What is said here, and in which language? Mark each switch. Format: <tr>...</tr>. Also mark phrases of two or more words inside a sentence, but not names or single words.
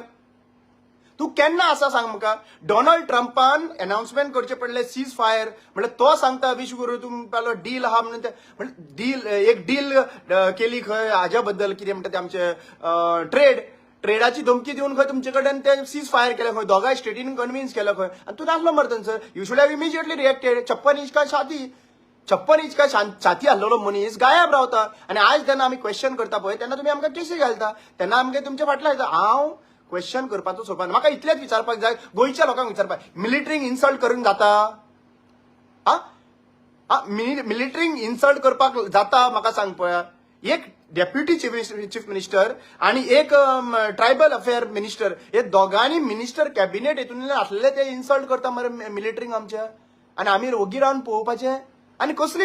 <kok>तू केन्ना आसा सांग म्हाका. डोनाल्ड ट्रम्पान अनाउन्समेंट करचे पडले</kok> <en>cease fire,</en> <kok>म्हणजे तो सांगता विश्वगुरू तुमकालो डील आहा म्हणून एक डील केली खंय हाज्या बद्दल कितें म्हणटा ते आमचे ट्रेड ट्रेडाची धमकी देऊन खंय तुमचे कडेन ते</kok> <en>cease fire</en> <kok>केले खंय दोगांय स्टेटीन कन्व्हिन्स केलं खंय आणि तू नासलो मरे थंयसर</kok> <en>you should have immediately reacted</en> <hi>56 इंच का</hi> <kok>छाती हल्लेलो मनीस गायब रावता आणि आज जेन्ना आमी क्वेश्चन करता पळय तेन्ना तुमी आमकां केसी घालता तेन्ना आमगे तुमच्या फाटल्यान येता हांव क्वेश्चन करपाचो सोडपाक म्हाका इतलेंच विचारपाक जाय गोंयच्या लोकांक विचारपाक मिलिटरींक इन्सल्ट करून जाता मिलिटरींक इन्सल्ट करपाक जाता म्हाका सांग पळय एक</kok> <en>deputy chief minister</en> <kok>आणि एक</kok> <en>tribal affair minister</en> <kok>हे दोगांनी</kok> <en>minister cabinet</en> <kok>हेतून आसलेले ते इन्सल्ट करता मरे मिलिटरींक आमच्या आणि आमी ओगी रावन पळोवपाचें आणि कसली</kok>